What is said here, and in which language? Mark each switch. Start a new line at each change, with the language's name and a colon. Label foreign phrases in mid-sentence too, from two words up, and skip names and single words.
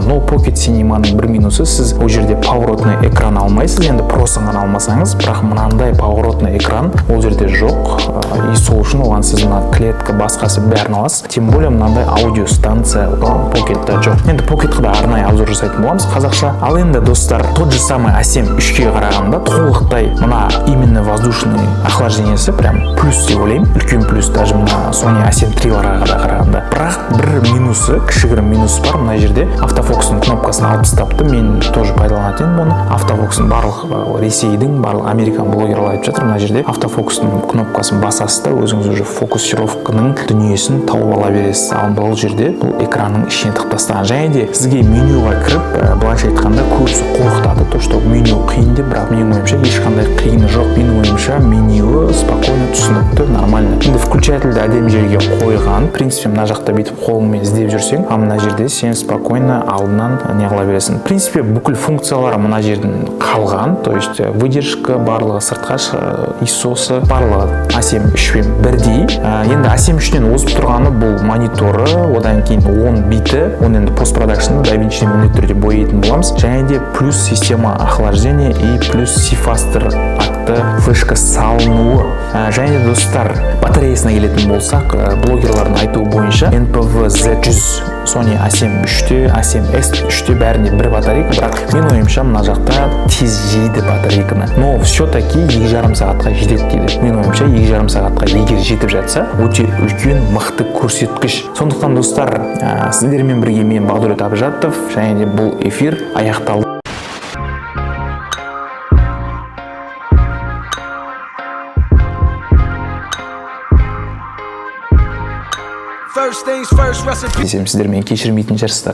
Kazakh: Но Pocket Cinema-ның бір минусы, сіз ол жерде
Russian: поворотный экран
Kazakh: алмайсыз. Енді просын ғана алмасаңыз, бірақ мынандай
Russian: поворотный экран
Kazakh: ол жерде жоқ. И сол үшін оған сіз мына клетка басқасы бәрін аласыз.
Russian: Тем более
Kazakh: мынандай аудио станция Pocket-та жоқ. Енді Pocket-қа да арнайы обзор жасайтын боламыз қазақша. Ал енді достар,
Russian: тот же самый
Kazakh: ASIM 3-ке қарағанда толықтай мына
Russian: именно воздушный
Kazakh: охлаждениесі прям плюс деп ойлаймын. Үлкен плюс даже мына Sony ASIM 3-ларға қарағанда. Бірақ бір минусы, кішігірім минус бар. Мына жерде автофокустың кнопкасын алып тастапты. Мен тоже пайдаланатын мұны. Автофокустың барлық Ресейдің, барлық американ блогерлар айтып жатыр. Мына жерде автофокустың кнопкасын басасыз да өзіңіз уже фокусировканың дүниесін тауып ала бересіз. Ал бұл жерде бұл экранның ішіне тығып тастаған. Және де сізге менюға кіріп, былайша айтқанда көбісі қорқытады,
Russian: то что
Kazakh: меню қиын деп, бірақ менің ойымша ешқандай қиыны жоқ. Менің ойымша меню спокойно, түсінікті, нормально. Енді включательді әдемі жерге қойған.
Russian: В принципе,
Kazakh: мына жақта бүйтіп қолыңмен іздеп жүрсең, а мына жерде сен спокойно алдынан не қыла бересің.
Russian: В принципе,
Kazakh: бүкіл функциялары мына жерден қалған,
Russian: то есть выдержка
Kazakh: барлығы, сыртқа ISO-сы барлығы ASIM 3-пен бірдей. Енді ASIM 3-тен озып тұрғаны бұл мониторы, одан кейін 10 биті, оны енді постпродакшн DaVinci міндетті түрде бояйтын боламыз. Және де плюс
Russian: система охлаждения и плюс
Kazakh: C-Faster атты флешка салынуы. Және де достар, батареясына келетін болсақ, блогерлардың айтуы бойынша NPV Z100 Sony ASIM 3-те, ASIM S3-те бәріне бір батарейка, бірақ мен ойымша мына жақта тез жейді батарейканы.
Russian: Но все-таки
Kazakh: 2,5 сағатқа жетеді дейді. Мен ойымша 2,5 сағатқа егер жетіп жатса, өте үлкен мықты көрсеткіш. Сондықтан достар, сіздермен бірге мен Бағдәулет Абжатов, және де бұл эфир аяқталды. Десем, сіздермен кешірмейтін шығарсыздар.